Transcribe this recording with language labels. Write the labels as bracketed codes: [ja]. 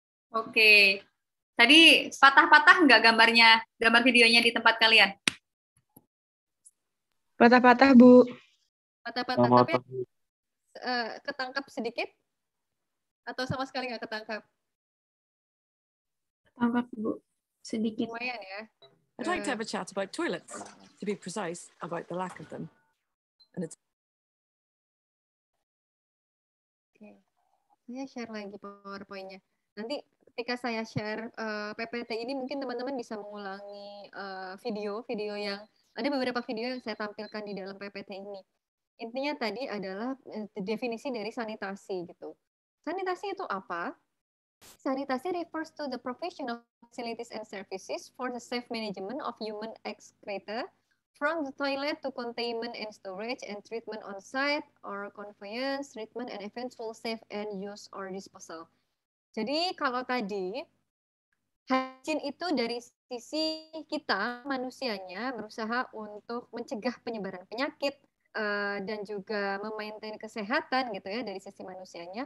[id] Oke. Tadi patah-patah nggak gambar videonya di tempat kalian? Patah-patah, Bu. Patah-patah, tapi ketangkap sedikit? Atau sama sekali nggak ketangkap? Ketangkap, Bu. Sedikit. Lumayan ya. [en] I'd like to have a chat about toilets, to be precise, about the lack of them. And it's... [id] Oke. Saya share lagi PowerPoint-nya. Nanti ketika saya share PPT ini mungkin teman-teman bisa mengulangi video yang ada beberapa video yang saya tampilkan di dalam PPT ini. Intinya tadi adalah definisi dari sanitasi gitu. Sanitasi itu apa? [en] Sanitasi refers to the provision of facilities and services for the safe management of human excreta from the toilet to containment and storage and treatment on site or conveyance, treatment and eventual safe and use or disposal. [id] Jadi kalau tadi hygiene itu dari sisi kita manusianya berusaha untuk mencegah penyebaran penyakit dan juga memaintain kesehatan gitu ya dari sisi manusianya.